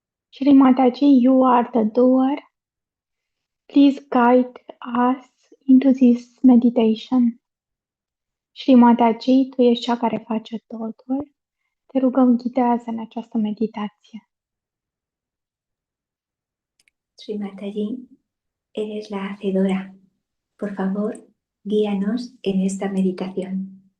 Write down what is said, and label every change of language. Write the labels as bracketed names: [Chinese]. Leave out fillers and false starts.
[English] Shri Mataji, you are the doer. Please guide us into this meditation. [Romanian] Shri Mataji, tu ești cea care face totul. Te rugăm, ghidează în această meditație. [Spanish] Sri Mataji, eres la hacedora. Por favor, guíanos en esta meditación.